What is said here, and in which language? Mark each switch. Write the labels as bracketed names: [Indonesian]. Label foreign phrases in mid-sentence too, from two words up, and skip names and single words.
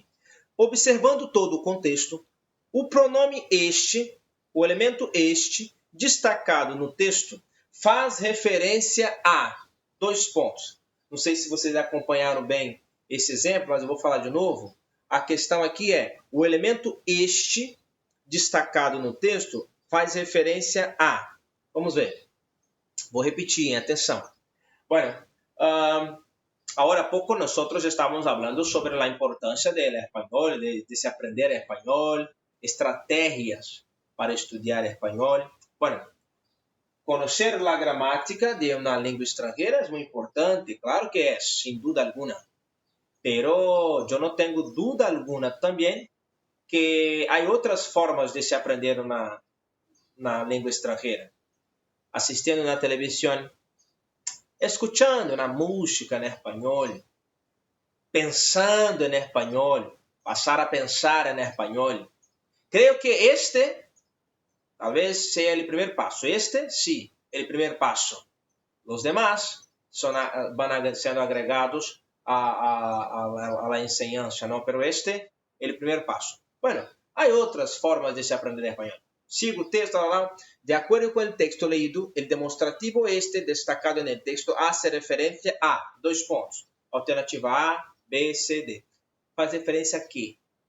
[Portuguese] Observando todo o contexto, o pronome este, o elemento este, destacado no texto, faz referência a dois pontos. Não sei se vocês acompanharam bem esse exemplo, mas eu vou falar de novo. A questão aqui é, o elemento este, destacado no texto, faz referência a. Vamos ver. Vou repetir, atenção. [Spanish] Bueno, ahora poco nosotros estamos hablando sobre la importancia del español, de se aprender español, estrategias para estudiar español. Bueno, conocer la gramática de una lengua extranjera es muy importante, claro que es, sin duda alguna. Pero yo no tengo duda alguna también que hay otras formas de se aprender una lengua extranjera. [Portuguese] Assistindo na televisão, escuchando na música em espanhol, pensando em espanhol, passar a pensar em espanhol. Creio que este talvez seja o primeiro passo. Este, sim, o primeiro passo. Os demás vão sendo agregados [Spanish] a la enseñanza, ¿no? [Portuguese] Pero este é o primeiro passo. Bueno, há outras formas de se aprender espanhol. Sigo o texto, de acordo com o texto leído, o demonstrativo este destacado no texto hace referência a dois pontos. Alternativa A, B, C, D. Faz referência a quê?